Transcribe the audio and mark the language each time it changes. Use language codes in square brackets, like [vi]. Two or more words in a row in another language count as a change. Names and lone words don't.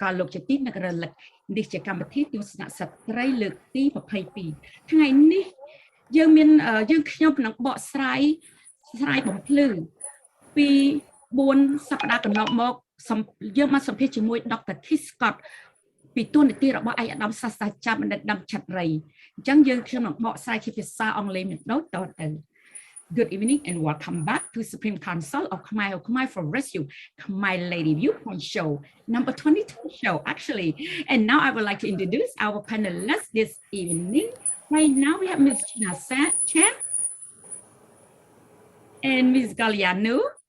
[km] លលោកជាទីនឹករលឹកនេះជាកម្មវិធីទស្សនៈស្ត្រីលើកទី22ថ្ងៃនេះយើងខ្ញុំនឹងបកស្រាយបំ ភ្លឺពី4សប្តាហ៍កន្លងមកយើងមកសម្ភាសជាមួយដុកទ័រ Kiss Scott ពីទូនីតិរបស់ឯកឧត្តមសាស្ត្រាចារ្យបណ្ឌិតដាំឆាត់រីអញ្ចឹងខ្ញុំនឹងបកស្រាយជាភាសាអង់គ្លេសមួយដូចតទៅ [en] Good evening and welcome back to Supreme Council of Khmer for Rescue Khmer Lady Viewpoint Show number 22 show actually, and now I would like to introduce our panelists this evening. Right now we have Ms. Chhyna Chan and Ms. Kalyan Nou.